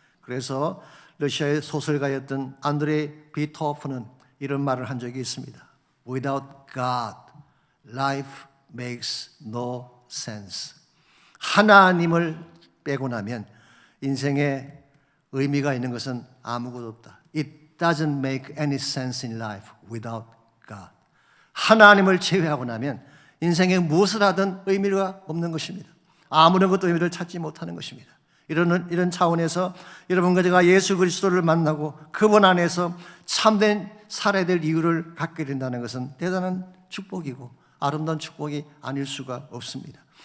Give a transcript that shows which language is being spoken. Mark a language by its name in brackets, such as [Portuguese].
[Korean] 그래서 러시아의 소설가였던 안드레이 비토프는 이런 말을 한 적이 있습니다. [English] Without God, life makes no sense. [Korean] 하나님을 빼고 나면 인생에 의미가 있는 것은 아무것도 없다. [English] It doesn't make any sense in life without God. [Korean] 하나님을 제외하고 나면 인생에 무엇을 하든 의미가 없는 것입니다. 아무런 것도 의미를 찾지 못하는 것입니다. 이런 차원에서 여러분과 제가 예수 그리스도를 만나고 그분 안에서 참된 살아야 될 이유를 갖게 된다는 것은 대단한 축복이고 아름다운 축복이 아닐 수가 없습니다.